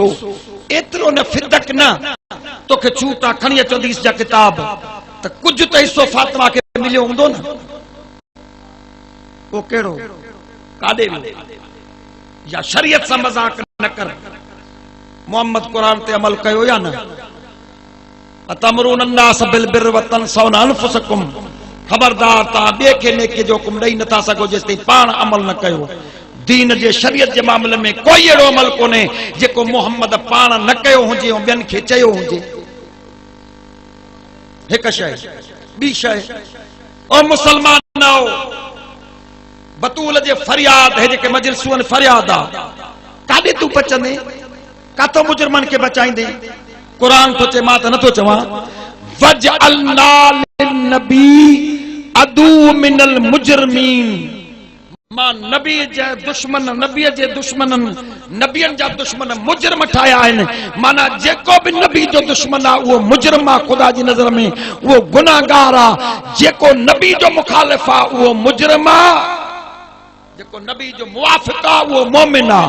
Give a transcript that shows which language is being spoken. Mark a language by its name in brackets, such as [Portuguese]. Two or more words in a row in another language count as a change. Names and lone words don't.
[Sindhi] एतिरो न फिदक न तोखे छूटा खणी अचो हदीस जा किताब त कुझु त हिस्सो फातिमा खे के मिलियो हूंदो न वो केड़ो काडे या शरीयत सां मजाक न कर। मोहम्मद कुरान ते अमल कयो या न? [Arabic] أتأمرون الناس بالبر وتنسون أنفسكم, [Sindhi] खबरदार ता बे के नेके जो हुकुम ॾेई नथा सघो जेसिताईं पाण अमल न कयो। दीन जे शरीयत जे मामले में कोई अहिड़ो अमल कोन्हे जेको मोहम्मद पाण न कयो हुजे ऐं ॿियनि खे चयो हुजे। हिकु शइ ॿी शइ, ओ मुसलमान आओ, बतूल जे फरियाद हे जेके मजलिसूं आहिनि फरियाद आहे, काॾे तूं बचंदे? काथो मुजरमनि खे बचाईंदे? कुरान थो चए, मां त नथो चवां, [Arabic] وجعلنا للنبي عدو من المجرمين, [Sindhi] मां नबी जे दुश्मन, नबीअ जे दुश्मननि, नबियनि जा दुश्मन मुजरम ठाहिया आहिनि। माना जेको बि नबी जो दुश्मन आहे उहो मुजरम आहे, ख़ुदा जी नज़र में उहो गुनाहगार आहे। जेको नबी जो मुखालिफ़ आहे उहो मुजरम आहे, जेको नबी जो मुवाफ़िक़ आहे उहो मोमिन आहे।